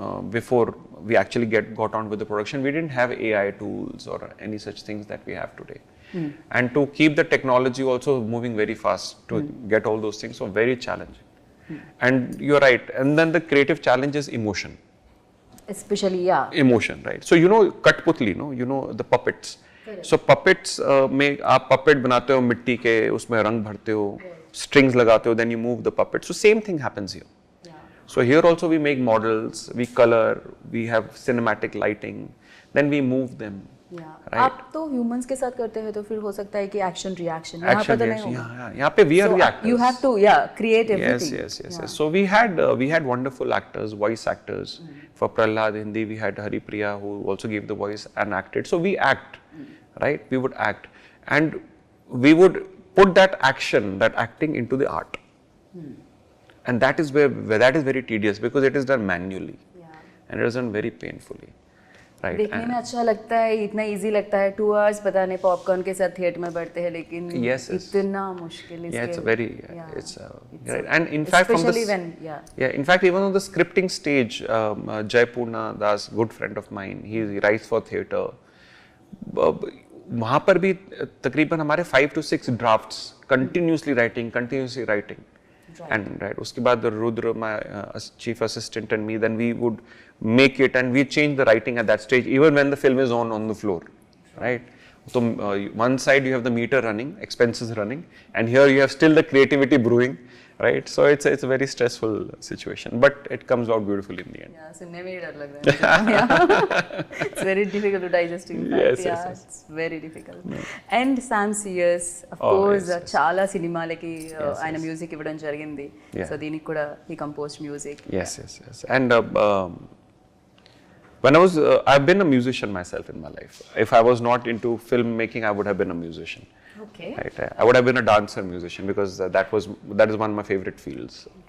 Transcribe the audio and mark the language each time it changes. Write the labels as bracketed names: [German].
[English] Before we actually got on with the production, we didn't have AI tools or any such things that we have today. And to keep the technology also moving very fast to get all those things, so very challenging. And you're right. And then the creative challenge is emotion. Especially, yeah. Emotion, right? So Katputli, the puppets. Correct. [Hindi] So puppets में आप puppet बनाते हो मिट्टी के, उसमें रंग भरते हो, strings लगाते हो, [English] then you move the puppet. So same thing happens here. Yeah. So here also we make models, we color, we have cinematic lighting, then we move them. Yeah. Right? [Hindi] आप तो humans के साथ करते हैं तो फिर हो सकता है कि [English] action reaction. Action reaction. [Hindi] यहाँ पे [English] we are the actors. You have to create everything. Yes. So we had wonderful actors, voice actors. For Prahlad Hindi, we had Haripriya, who also gave the voice and acted. So we act, right? We would act, and we would put that acting into the art, and that is where that is very tedious because it is done manually, and it is done very painfully. Right. [Hindi] देखने में अच्छा लगता है, इतना easy लगता है, [English] 2 hours [Hindi] पता नहीं पॉपकॉर्न के साथ थिएटर में बैठते हैं, लेकिन इतना मुश्किल है. [English] Yeah, it's very, it's right. And in fact, especially when, in fact, even on the scripting stage, Jaipurna Das, good friend of mine, he writes for theatre. [Hindi] वहाँ पर भी तकरीबन हमारे [English] 5 to 6 drafts, continuously writing. And [Hindi] उसके बाद [English] Rudra, my chief assistant, and me, then we would make it and we change the writing at that stage, even when the film is on the floor, right? So one side you have the meter running, expenses running, and here you have still the creativity brewing, right? So it's a very stressful situation, but it comes out beautifully in the end. Yeah, [Hindi] सुनने में ही डर लग रहा है. [English] Yeah. It's very difficult to digest. In fact. Yes. It's very difficult. And Sam CS, of course, [Telugu] చాలా సినిమాలకి ఆయన music ఇవ్వడం జరిగింది. [English] So [Telugu] దీనికి కూడా [English] he composed music. Yes. And when I've been a musician myself in my life. If I was not into filmmaking, I would have been a musician. Okay. Right. I would have been a dancer musician because that is one of my favorite fields.